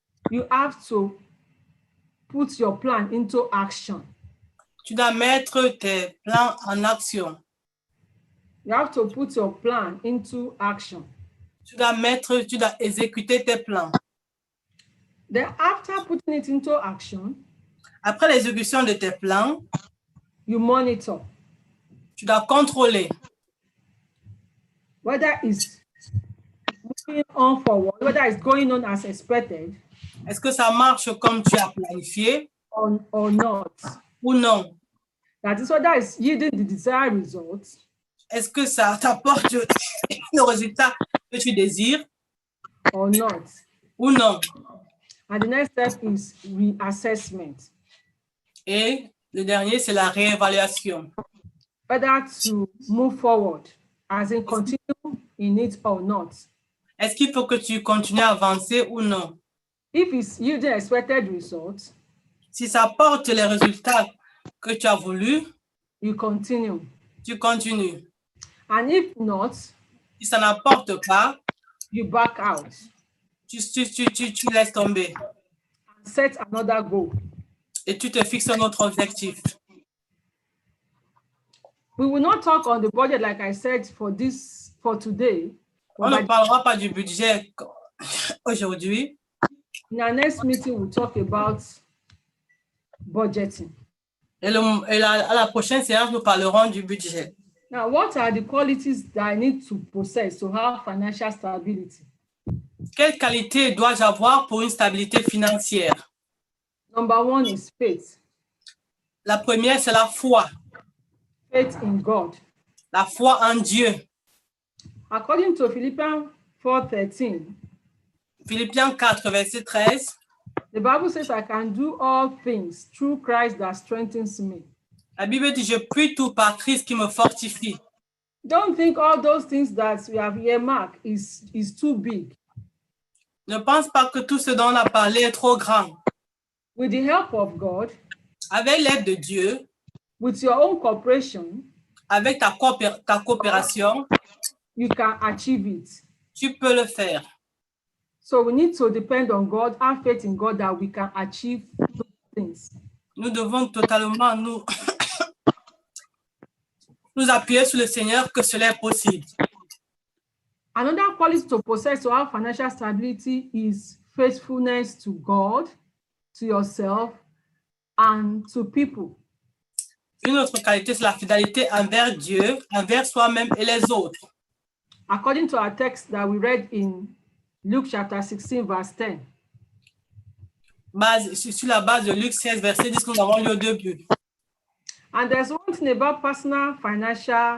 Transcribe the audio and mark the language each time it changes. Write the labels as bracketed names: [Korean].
[English] You have to put your plan into action. [French] Tu dois mettre tes plans en action. [English] You have to put your plan into action. [French] Tu dois exécuter tes plans. [English] Then after putting it into action, [French] Après l'exécution de tes plans, [English] you monitor [French] tu dois contrôler [English] whether it's moving on forward, whether it's going on as expected. [French] est-ce que ça marche comme tu as planifié [English] Or not. [French] ou non. [English] That is whether it's yielding the desired results. [French] Est-ce que ça t'apporte le résultat que tu désires [English] Or not. [French] ou non. [English] And the next step is reassessment. [French] Et le dernier, c'est la réévaluation. [English] Whether to move forward, as in continue in it or not. [French] Est-ce qu'il faut que tu continues à avancer ou non? [English] If it's yielding expected results, [French] Si ça apporte les résultats que tu as voulu, [English] you continue. [French] tu continues. [English] And if not, [French] Si ça n'apporte pas, [English] you back out. [French] tu laisses tomber [English] And set another goal. [French] et tu te fixes un autre objectif. [English] We will not talk on the budget, like I said, for today. [French] On ne parlera pas du budget aujourd'hui. [English] In our next meeting, we'll talk about budgeting. [French] À la prochaine séance, nous parlerons du budget. [English] Now, what are the qualities that I need to possess to have financial stability? [French] Quelle qualité dois-je avoir pour une stabilité financière? [English] Number one is faith. [French] La première, c'est la foi. [English] Faith in God. [French] La foi en Dieu. [English] According to Philippians 4:13, [French] Philippiens 4, verset 13. [English] the Bible says, I can do all things through Christ that strengthens me. [French] La Bible dit, je puis tout par Christ qui me fortifie. [English] Don't think all those things that we have earmarked is too big. [French] Ne pense pas que tout ce dont on a parlé est trop grand. [English] With the help of God, [French] Avec l'aide de Dieu, [English] with your own cooperation, [French] avec ta coopération, [English] you can achieve it. [French] tu peux le faire. [English] So we need to depend on God, have faith in God that we can achieve those things. [French] Nous devons totalement nous appuyer sur le Seigneur que cela est possible. [English] Another quality to possess to have financial stability is faithfulness to God, to yourself, and to people. [French] Une autre qualité, c'est la fidélité envers Dieu, envers soi-même et les autres. [English] According to our text that we read in Luke chapter 16, verse 10. [French] Sur la base de Luc 16, verset 10 que nous avons lu au début. [English] And there's one thing about personal finance.